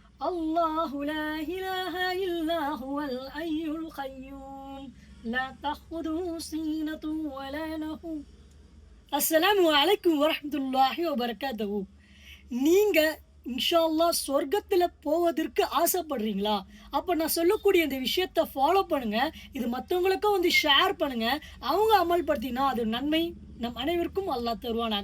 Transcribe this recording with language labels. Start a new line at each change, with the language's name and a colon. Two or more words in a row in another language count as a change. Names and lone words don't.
Arabic: الله لا إله إلا هو الحي القيوم لا تأخذه سنة ولا نوم. السلام عليكم ورحمة الله وبركاته.
Tamil: நீங்க
Arabic: إن شاء الله
Tamil: சொர்க்கத்துல போவதற்கு ஆசைப்படுறீங்களா? அப்ப நான் சொல்லக்கூடிய இந்த விஷயத்த ஃபாலோ பண்ணுங்க. இது மத்தவங்களுக்கும் வந்து ஷேர் பண்ணுங்க. அவங்க அமல்படுத்தினா அது நன்மை நம் அனைவருக்கும் அல்லாஹ் தருவானாக.